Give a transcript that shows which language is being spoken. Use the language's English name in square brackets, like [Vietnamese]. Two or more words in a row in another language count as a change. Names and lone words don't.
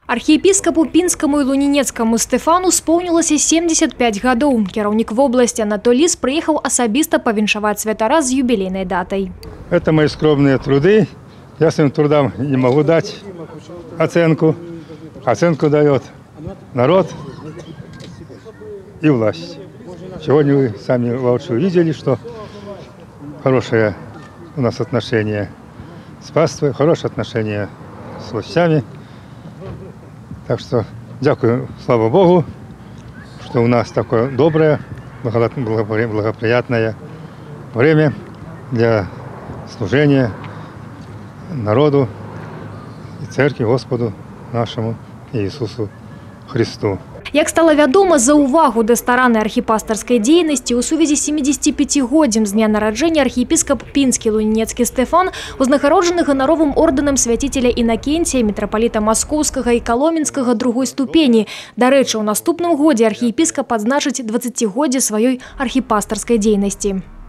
[Belarusian] Архіепіскапу Пінскаму і Лунінецкаму Стэфану споўнілася 75 гадоў. Кіраўнік вобласці Анатолій Ліс прыехаў асабіста павіншаваць святара з юбілейнай датай. [Russian] Это мои скромные труды. Я своим трудам не могу дать оценку. Оценку дает народ и власть. Сегодня вы сами воочию видели, что хорошее у нас отношение с паствой, хорошее отношение с властями. Так что дякую, слава Богу, что у нас такое доброе, благоприятное время для служения народу и церкви Господу нашему Иисусу Христу. [Belarusian] Як стала вядома, за ўвагу да стараннай архіпастарскай дзейнасці ў сувязі з 75-годдзям з дня нараджэння архіепіскап Пінскі Лунінецкі Стэфан узнагароджаны ганаровым ордэнам свяцителя Інакенція, мітрапаліта Маскоўскага і Каломенскага другой ступені. Дарэчы, у наступным годзе архіепіскап адзначыць 20-годдзе сваёй архіпастарскай дзейнасці.